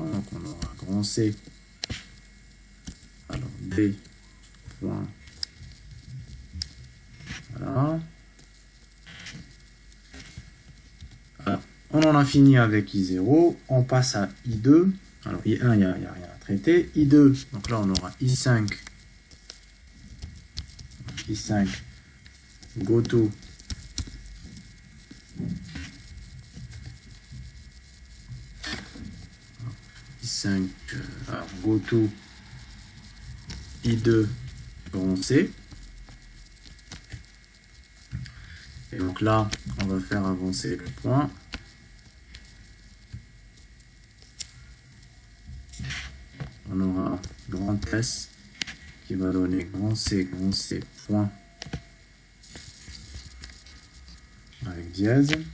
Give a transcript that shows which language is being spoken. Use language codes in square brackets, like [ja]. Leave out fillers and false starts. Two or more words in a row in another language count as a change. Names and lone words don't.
[fr] Donc on aura grand C. Alors D point. Voilà. Alors, on en a fini avec I0. On passe à I2. Alors I1, il n'y a rien à traiter. I2, donc là on aura I5. I5. Goto. I5. Alors goto. I2. Grand C. Et donc là, on va faire avancer le point. On aura grand S qui va donner grand C, point avec dièse.